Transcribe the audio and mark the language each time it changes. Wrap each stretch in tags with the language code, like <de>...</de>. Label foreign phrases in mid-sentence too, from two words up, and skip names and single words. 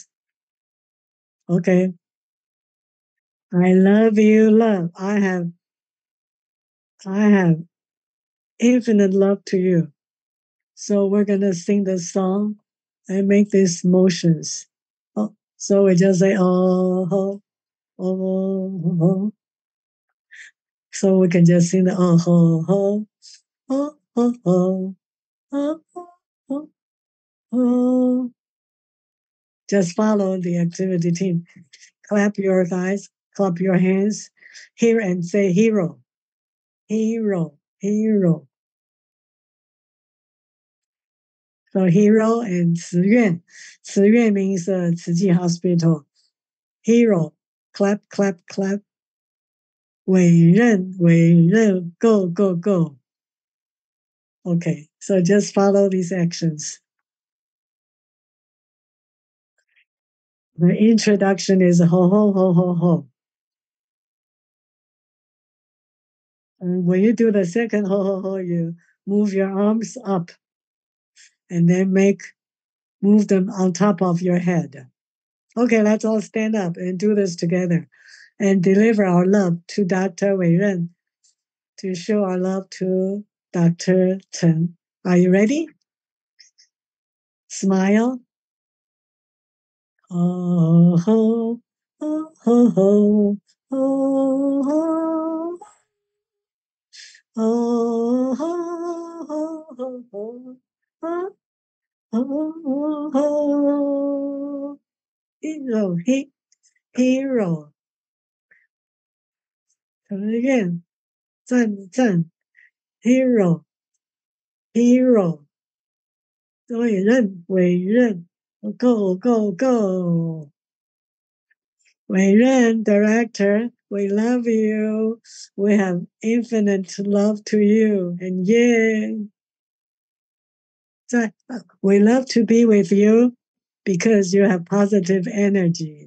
<en>Okay. I love you, love. I have infinite love to you. So we're gonna sing this song and make these motions. Oh, so we just say oh ho oh ho. So we can just sing the oh ho ho oh ho ho oh ho ho. Just follow the activity team. Clap your eyes, clap your hands, here and say hero, hero, hero. So hero and 慈院, 慈院 means 慈济 hospital. Hero, clap, clap, clap. 委任, 委任, go, go, go. Okay, so just follow these actions. The introduction is ho, ho, ho, ho, ho. And when you do the second ho, ho, ho, you move your arms up and then move them on top of your head. Okay, let's all stand up and do this together and deliver our love to Dr. Weiren to show our love to Dr. Chen. Are you ready? Smile. Oh, ho, oh, ho, ho, oh, ho, oh, ho, ho, ho, ho, oh, oh, ho. Hero, hero. Again, 赞, hero, hero. 委任, go, go, go. 委任 director, we love you. We have infinite love to you. And we love to be with you because you have positive energy.</en>